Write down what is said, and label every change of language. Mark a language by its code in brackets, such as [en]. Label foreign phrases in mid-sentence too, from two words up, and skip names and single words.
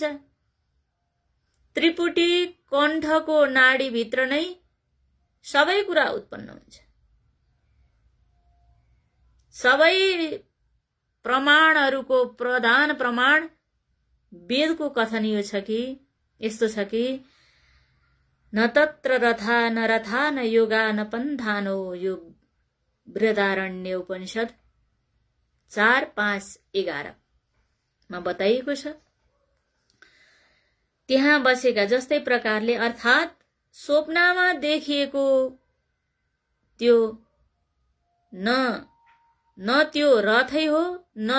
[ne] त्रिपुटी कण्ठको नाडीभित्र नै सबै कुरा उत्पन्न हुन्छ। सबै प्रमाणहरूको प्रधान प्रमाण वेदको कथन यो छ कि, यस्तो छ कि [sa] न तत्र रथा न रथा न योगा न पन्थानो, [ne] यो बृहदारण्य उपनिषद 4:5-11 मा बताइएको छ। त्यहाँ बसेका जस्तै प्रकारले अर्थात स्वप्नमा देखिएको त्यो न त्यो रथै हो, न